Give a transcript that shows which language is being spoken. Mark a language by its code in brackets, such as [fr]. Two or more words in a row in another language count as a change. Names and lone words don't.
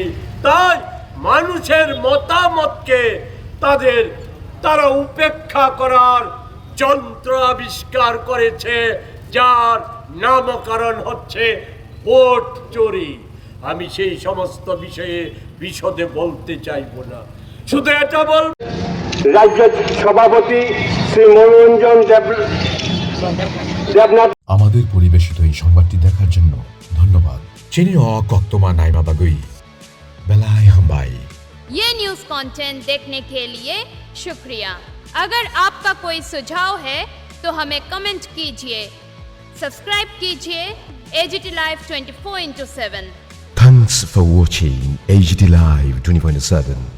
[bn] তাই মানুষের মতামতকে তারা উপেক্ষা করার যন্ত্র আবিষ্কার করেছে, যার নামকরণ হচ্ছে ভোট চুরি। আমি সেই সমস্ত বিষয়ে বিশদে বলতে চাইব না, শুধু এটা বলব, রাজ্য সভাপতি শ্রী মনোরঞ্জন দেব আমাদের পরিবেশিত এই সংবাদটি দেখার জন্য ধন্যবাদ। [trp] Chini o koktoma naima bagui. Belai hambai. [hi] ये [en] news content [hi] देखने के लिए शुक्रिया। अगर आपका कोई सुझाव है तो हमें कमेंट कीजिए, सब्सक्राइब कीजिए AGT Live 24/7। [en] Thanks for watching AGT Live 24/7.